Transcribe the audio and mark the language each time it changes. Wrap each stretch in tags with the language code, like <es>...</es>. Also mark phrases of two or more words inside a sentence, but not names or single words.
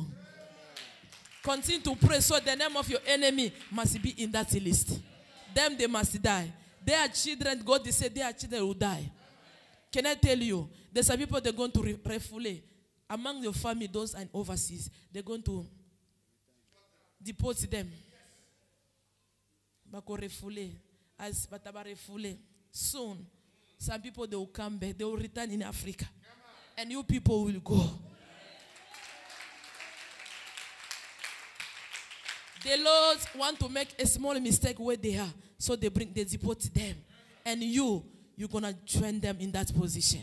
<en>Continue to pray so the name of your enemy must be in that list. Them, they must die. Their children, God, they say their children will die. Can I tell you? There's some people they're going to refoule. Among your family, those and overseas, they're going to deport them.</en> <ln>Bako refoule. As bataba refoule.</ln> <en>Soon, some people, they will come back. They will return in Africa. And you people will go. The Lord want to make a small mistake where they are. So they deport them. And you're going to join them in that position.</en>